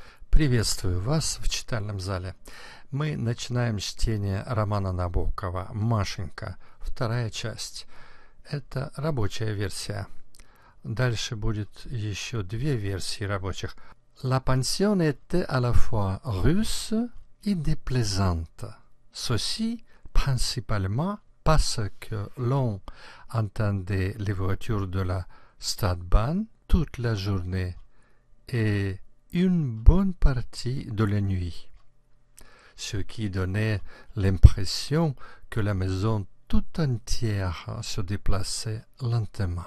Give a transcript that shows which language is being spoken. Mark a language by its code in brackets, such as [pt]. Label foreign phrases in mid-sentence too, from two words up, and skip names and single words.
[ru] Приветствую вас в читальном зале. Мы начинаем чтение романа Набокова «Машенька», вторая часть. Это рабочая версия. Дальше будет еще две версии рабочих. [fr] La pension était à la fois russe et déplaisante. Ceci principalement parce que l'on entendait les voitures de la Stadtbahn toute la journée et une bonne partie de la nuit, ce qui donnait l'impression que la maison tout entière se déplaçait lentement.